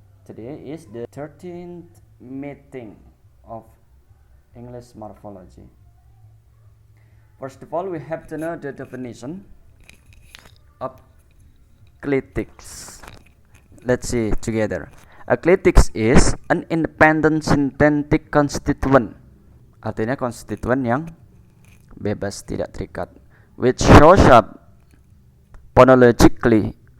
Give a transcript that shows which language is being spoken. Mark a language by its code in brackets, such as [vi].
[en] today is the 13th meeting of English morphology. First of all, we have to know the definition of clitics. Let's see together. A clitics is an independent syntactic constituent. [id] Artinya konstituen yang bebas, tidak terikat. [en] Which shows up phonologically.